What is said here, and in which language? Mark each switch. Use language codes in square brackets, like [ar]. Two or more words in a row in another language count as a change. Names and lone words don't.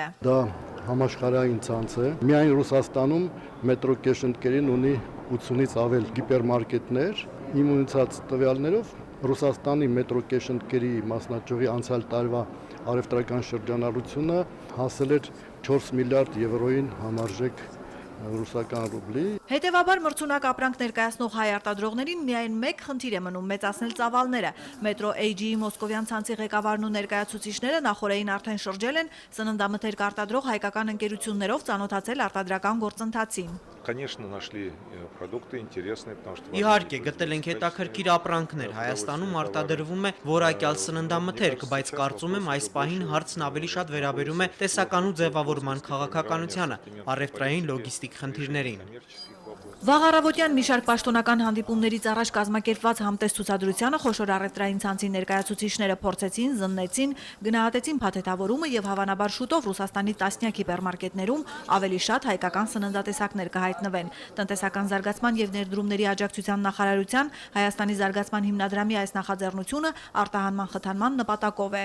[hy] Դա համաշխարհային ցանց է։ Միայն Ռուսաստանում Metro Cash ընկերին ունի 80-ից ավել հիպերմարկետներ։ Իմ ունեցած տվյալներով Ռուսաստանի Metro Cash ընկերի մասնաճյուղի անցյալ տարվա առևտրական շրջանառությունը հասել էր 4 միլիարդ եվրոյին համարժեք ռուսական ռուբլի։ Հետևաբար մրցունակ ապրանք ներկայացնող հայ արտադրողներին միայն մեկ խնդիր է մնում՝ մեծացնել ծավալները։ Metro AG-ի մոսկովյան ցանցի ղեկավարն ու ներկայացուցիչները նախորդին արդեն շրջել են սննդամթերք արտադրող հայկական ընկերություններով, ծանոթացել արտադրական գործընթացին։ [ru] Конечно, нашли продукты интересные, потому что [hy] Իհարկե, գտել ենք հետաքրքիր ապրանքներ։ Հայաստանում արտադրվում է որակյալ սննդամթերք, բայց կարծում եմ այս պահին հարցն ավելի շատ վերաբերում է տեսականու ձևավորման քաղաքականությանը, առևտրային լոգիստիկ խնդիրներին։ Վաղ առավոտյան մի շարք պաշտոնական հանդիպումներից առաջ կազմակերպված համտես ցուցադրությանը խոշոր առևտրային ցանցի ներկայացուցիչները փորձեցին, զննեցին, գնահատեցին փաթեթավորումը եւ հավանաբար շուտով Ռուսաստանի տասնյակ հիպերմարկետներում ավելի շատ հայկական սննդատեսակներ կհայտնվեն։ Տնտեսական զարգացման եւ ներդրումների աջակցության նախարարության Հայաստանի զարգացման հիմնադրամի այս նախաձեռնությունը արտահանման խթանման նպատակով է։